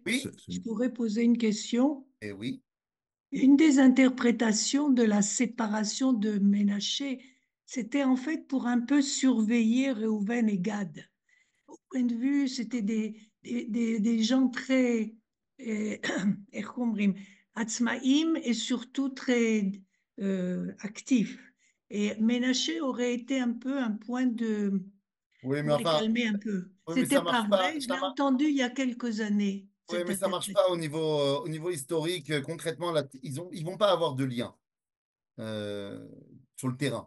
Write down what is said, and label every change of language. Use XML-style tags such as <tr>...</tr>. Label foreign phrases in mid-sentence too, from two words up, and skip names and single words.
<fr>Oui? je pourrais poser une question. Eh oui. Une des interprétations de la séparation de Ménaché, c'était en fait pour un peu surveiller Réhouven et Gad. Au point de vue, c'était des gens très,</fr> <he>איך אומרים, עצמאיים</he> <fr>et surtout très actifs. Et Ménaché aurait été un peu un point de... Oui, mais pour les enfin, calmer un peu. oui, mais C'était ça pas marche pas. vrai, je l'ai entendu il y a quelques années, Oui, cette mais ça marche interprétation. pas au niveau historique. Concrètement, là, ils vont pas avoir de lien euh, sur le terrain.</fr>